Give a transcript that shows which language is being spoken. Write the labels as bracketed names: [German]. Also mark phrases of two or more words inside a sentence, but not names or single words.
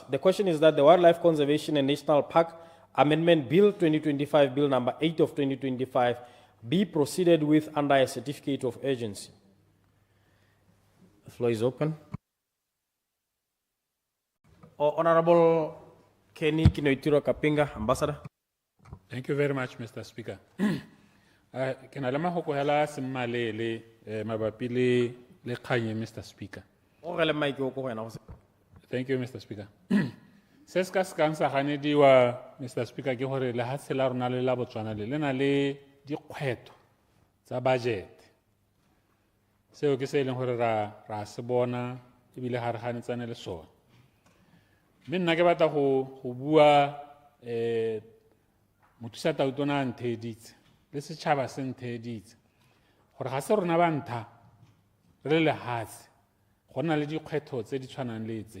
[English] The question is that the Wildlife Conservation and National Park Amendment Bill 2025, Bill number 8 of 2025, be proceeded with under a certificate of urgency. The floor is open. Honourable Kenny Kinoitiro Kapinga, Ambassador. Thank you very much, Mr. Speaker. [Tswana] Ke na le mahoko hela semmalele mabapi le kganye, [English] Mr. Speaker. Thank you, Mr. Speaker. [Tswana] Se se ka sekang sa ganediwa, Mr. Speaker, ke gore lehatshe la rona le la Botswana le na le dikgwetho tsa budget. Seo ke se e leng gore ra se bona ebile ga re ganetsane le sone. Mme nna ke batla go bua mothusa tautona a ntheditse le setšhaba se ntheditse gore ga se rona ba ntlha re le lehatshe go na le dikgwetho tse di tshwanang le tse.